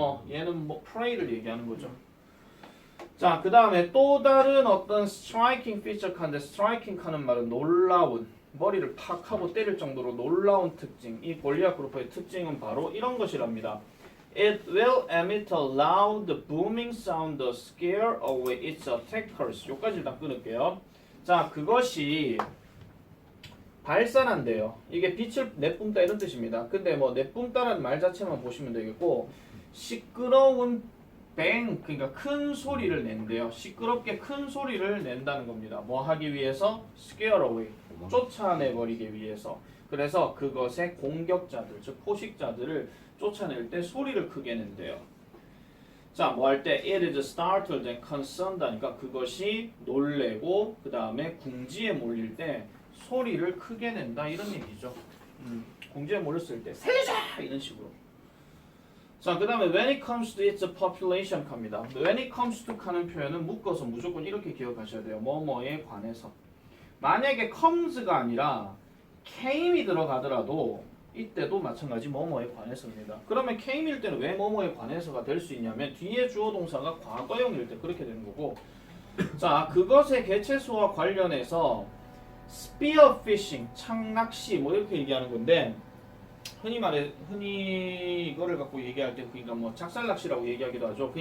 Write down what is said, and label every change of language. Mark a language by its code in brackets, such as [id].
[ko] 얘는 뭐 prey를 얘기하는 거죠. 자, 그 다음에 또 다른 어떤 striking feature 칸인데 striking 하는 말은 놀라운, 머리를 팍 하고 때릴 정도로 놀라운 특징. 이 골리앗 그룹의 특징은 바로 이런 것이랍니다. [en] It will emit a loud booming sound to scare away its attackers. [ko] 여기까지 일단 끊을게요. 자, 그것이 발산한대요. 이게 빛을 내뿜다 이런 뜻입니다. 근데 뭐 내뿜다라는 말 자체만 보시면 되겠고, 시끄러운 뱅, 그러니까 큰 소리를 낸대요. 시끄럽게 큰 소리를 낸다는 겁니다. 뭐 하기 위해서? scare away, 쫓아내버리기 위해서. 그래서 그것의 공격자들, 즉 포식자들을 쫓아낼 때 소리를 크게 낸대요. 자, 뭐 할 때 [en] it is startled and concerned [ko] 하니까 그것이 놀래고 그 다음에 궁지에 몰릴 때 소리를 크게 낸다 이런 얘기죠. 궁지에 몰렸을 때 살려줘! 이런 식으로. 자, 그 다음에 [en] when it comes to its population [ko] 갑니다. [en] when it comes to [ko] 하는 표현은 묶어서 무조건 이렇게 기억하셔야 돼요. 뭐뭐에 관해서. 만약에 comes가 아니라 came이 들어가더라도 이때도 마찬가지 뭐뭐에 관해서입니다. 그러면 came일 때는 왜 뭐뭐에 관해서가 될 수 있냐면 뒤에 주어 동사가 과거형일 때 그렇게 되는 거고 자, 그것의 개체수와 관련해서 spearfishing, 창낚시 뭐 이렇게 얘기하는 건데 흔히 이거를 갖고 얘기할 때 그러니까 뭐 작살낚시라고 얘기하기도 하죠.